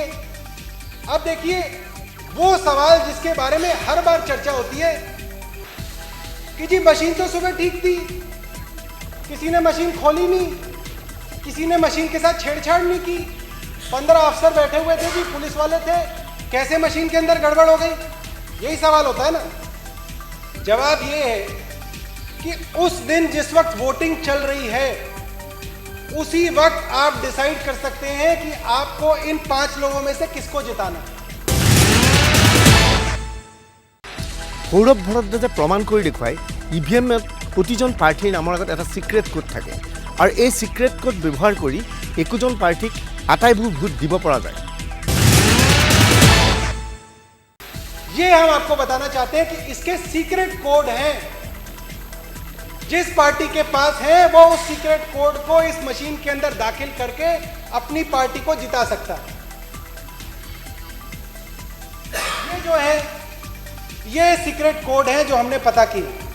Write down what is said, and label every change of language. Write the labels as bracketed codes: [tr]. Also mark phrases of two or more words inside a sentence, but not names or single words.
[hi] अब देखिए वो सवाल जिसके बारे में हर बार चर्चा होती है कि जी मशीन तो सुबह ठीक थी, किसी ने मशीन खोली नहीं, किसी ने मशीन के साथ छेड़छाड़ नहीं की, 15 अफसर बैठे हुए थे जी, पुलिस वाले थे, कैसे मशीन के अंदर गड़बड़ हो गई? यही सवाल होता है ना। जवाब ये है कि उस दिन जिस वक्त वोटिंग चल रही है उसी वक्त आप डिसाइड कर सकते हैं कि आपको इन 5 लोगों में से किसको जिताना है। [as] সৌৰভ ভৰদ্বাজে প্ৰমাণ কৰি দেখুৱাই ইভিএমত প্ৰতিজন প্ৰাৰ্থীৰ নামৰ আগত এটা [en] secret code [as] থাকে আৰু এই [en] secret code [as] ব্যৱহাৰ কৰি একোজন প্ৰাৰ্থীক আটাইবোৰ ভোট দিব পৰা যায়। [hi] ये हम आपको बताना चाहते हैं कि इसके [en] secret code [hi] हैं। जिस पार्टी के पास है वो उस [en] secret code [hi] को इस मशीन के अंदर दाखिल करके अपनी पार्टी को जिता सकता है। ये जो है ये [en] secret code [hi] है जो हमने पता किया।